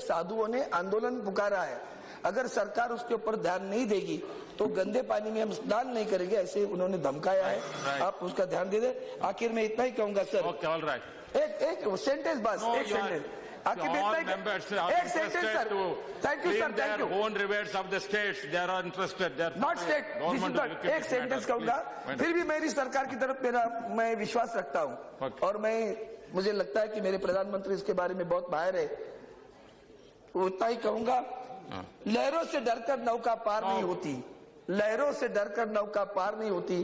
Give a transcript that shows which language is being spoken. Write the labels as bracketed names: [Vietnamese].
[Hindi] साधुओं ने आंदोलन पुकारा है, अगर सरकार उसके ऊपर ध्यान नहीं देगी तो गंदे पानी में हम स्नान नहीं करेंगे, ऐसे उन्होंने धमकाया है। आप उसका ध्यान दे दे। आखिर में इतना ही कहूंगा सर, एक सेंटेंस बस, एक सेंटेंस आखिर में इतना ही, एक sentence sir. Thank you sir, thank you. [English] Own rivers of the states, they are interested. They are not state, [Hindi] एक सेंटेंस कहूंगा, फिर भी मेरी सरकार की तरफ मैं विश्वास रखता हूं और मुझे लगता है कि मेरे प्रधानमंत्री इसके बारे में बहुत माहिर है। उतना ही कहूंगा, लहरों से डरकर नौका पार नहीं होती, लहरों से डरकर नौका पार नहीं होती।